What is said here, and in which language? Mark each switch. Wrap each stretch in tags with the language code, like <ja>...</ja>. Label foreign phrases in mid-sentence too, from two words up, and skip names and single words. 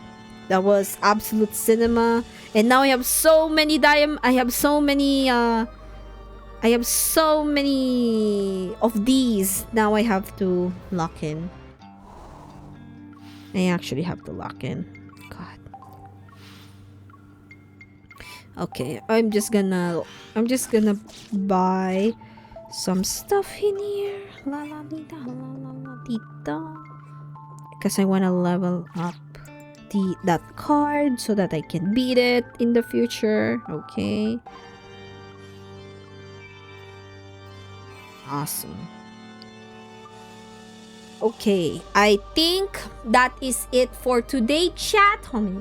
<en>That was absolute cinema. And now I have so many I have so many of these. Now I have to lock in. I actually have to lock in. God. Okay, I'm just gonna buy some stuff in here. La la dita, la la la dita. Because I wanna level up that card so that I can beat it in the future. Okay. Awesome. Okay, I think that is it for today, chat, homie.</en>